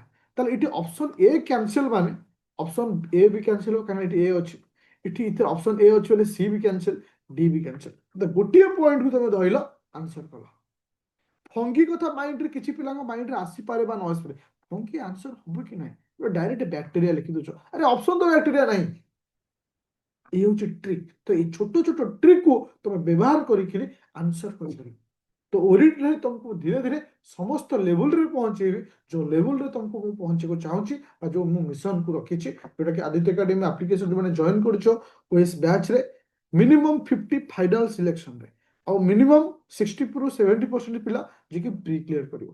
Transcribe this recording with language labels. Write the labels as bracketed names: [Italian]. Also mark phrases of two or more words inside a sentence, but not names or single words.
[Odia] ତାହେଲେ ଏଠି [English] option A cancel [Odia] ମାନେ [English] option A [Odia] ବି କ୍ୟାନସେଲ ହେବ, କାରଣ ଏଠି ଏ ଅଛି। ଏଠି ଏଥିରେ [English] option A [Odia] ଅଛି ବୋଲେ ସି ବି କ୍ୟାନସେଲ, ଡି ବି କ୍ୟାନସେଲ। ଗୋଟିଏ ପଏଣ୍ଟକୁ ତମେ ଧରିଲ, ଆନ୍ସର କଲ। ଫଙ୍ଗି କଥା ମାଇଣ୍ଡରେ କିଛି ପିଲାଙ୍କ ମାଇଣ୍ଡରେ ଆସିପାରେ ବା ନ ଆସିପାରେ। ଫଙ୍ଗି ଆନ୍ସର ହବ କି ନାହିଁ, [English] direct bacteria [Odia] ଲେଖି ଦଉଛ, ଆରେ ଅପସନ ତ ବ୍ୟାକ୍ଟେରିଆ ନାହିଁ। [Bangla] এই হচ্ছে ট্রিক। তো এই ছোট ছোট ট্রিকକୁ [Odia] ତମେ ବ୍ୟବହାର କରିକିରି ଆନ୍ସର କରିପାରିବ। ତ ଓରିଜିନାଲି ତମକୁ ଧୀରେ ଧୀରେ ସମସ୍ତ ଲେଭେଲରେ ପହଞ୍ଚେଇବି, ଯୋଉ ଲେଭେଲରେ ତମକୁ ମୁଁ ପହଞ୍ଚେଇବାକୁ ଚାହୁଁଛି, ବା ଯୋଉ ମୁଁ ମିଶନକୁ ରଖିଛି, ଯୋଉଟାକି ଆଦିତ୍ୟ ଏକାଡେମୀ ଆପ୍ଲିକେସନ ଯୋଉମାନେ ଜଏନ୍ କରୁଛ ଓଏସ୍ ବ୍ୟାଚରେ, ମିନିମମ୍ 50 [English] final selectionରେ, [Odia] ଆଉ ମିନିମମ୍ 60 ରୁ 70% ପିଲା ଯିଏକି [English] pre clear [Odia] କରିବ।